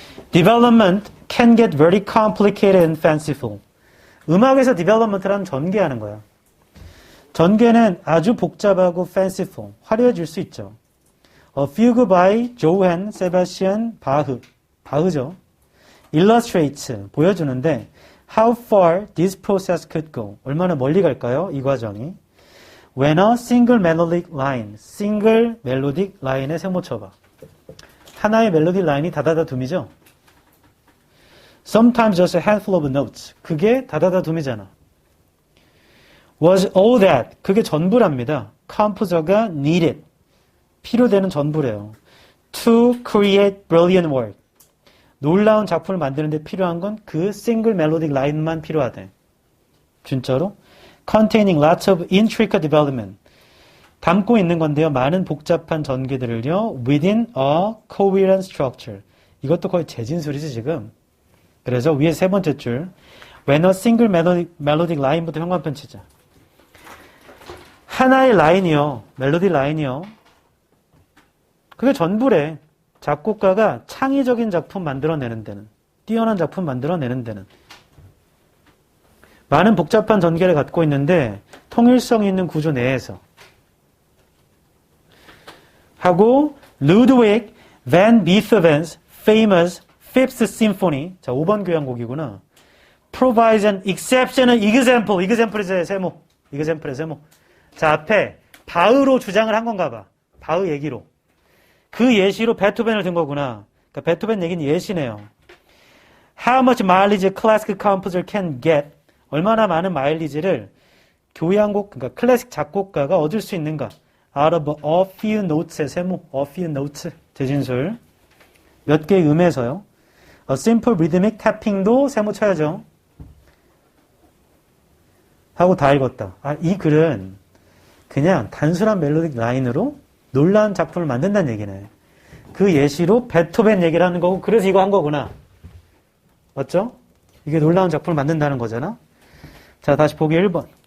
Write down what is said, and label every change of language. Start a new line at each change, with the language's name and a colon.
English: Development can get very complicated and fanciful.
Korean: 음악에서 development라는 전개하는 거야. 전개는 아주 복잡하고 fanciful, 화려해질 수 있죠.
English: A Fugue by Johann Sebastian Bach, 바흐죠. Illustrates, 보여주는데 how far this process could go.
Korean: 얼마나 멀리 갈까요? 이 과정이.
English: When a single melodic line, single melodic line에 세모 쳐봐.
Korean: 하나의 멜로디 라인이 다다다둠이죠.
English: Sometimes just a handful of notes.
Korean: 그게 다다다둠이잖아.
English: Was all that.
Korean: 그게 전부랍니다. composer가 needed. 필요되는 전부래요.
English: To create brilliant work.
Korean: 놀라운 작품을 만드는데 필요한 건 그
English: single melodic line
Korean: 만 필요하대. 진짜로?
English: Containing lots of intricate development.
Korean: 담고 있는 건데요. 많은 복잡한 전개들을요.
English: Within a coherent structure.
Korean: 이것도 거의 재진술이지 지금. 그래서 위에 세 번째 줄.
English: When a single melodic line부터 현관편 치자.
Korean: 하나의 라인이요. 멜로디 라인이요. 그게 전부래. 작곡가가 창의적인 작품 만들어내는 데는, 뛰어난 작품 만들어내는 데는 많은 복잡한 전개를 갖고 있는데 통일성이 있는 구조 내에서 하고 Ludwig van Beethoven's famous Fifth Symphony, 자 5번 교향곡이구나.
English: Provides an exceptional example. example의 세모. example의 세모.
Korean: 자 앞에 바흐로 주장을 한 건가 봐. 바흐 얘기로. 그 예시로 베토벤을 든 거구나. 그러니까 베토벤 얘기는 예시네요.
English: How much mileage a classical composer can get.
Korean: 얼마나 많은 마일리지를 교향곡, 그러니까 클래식 작곡가가 얻을 수 있는가.
English: Out of a few notes의 세모.
Korean: a few notes. 재진술. 몇 개의 음에서요.
English: A simple rhythmic tapping도 세모 쳐야죠.
Korean: 하고 다 읽었다. 아, 이 글은 그냥 단순한 멜로딕 라인으로 놀라운 작품을 만든다는 얘기네. 그 예시로 베토벤 얘기를 하는 거고 그래서 이거 한 거구나. 맞죠? 이게 놀라운 작품을 만든다는 거잖아. 자, 다시 보기 1번.